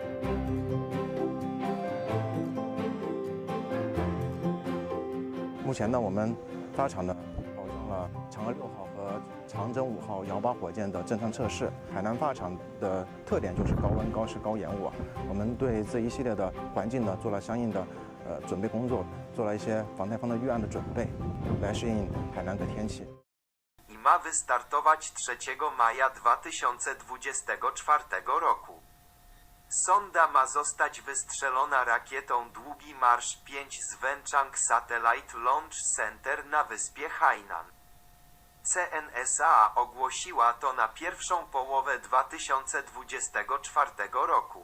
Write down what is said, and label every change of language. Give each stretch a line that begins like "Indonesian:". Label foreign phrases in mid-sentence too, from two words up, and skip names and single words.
Chinese: 目前呢，我们发场呢保证了嫦娥6号和长征5号遥8火箭的正常测试。海南发场的特点就是高温、高湿、高盐雾。我们对这一系列的环境呢做了相应的准备工作，做了一些防台风的预案的准备，来适应海南的天气。
Polish: I ma wystartować 3 maja 2024 roku. Sonda ma zostać wystrzelona rakietą Długi Marsz 5 z Wenchang Satellite Launch Center na wyspie Hainan. CNSA ogłosiła to na pierwszą połowę 2024 roku.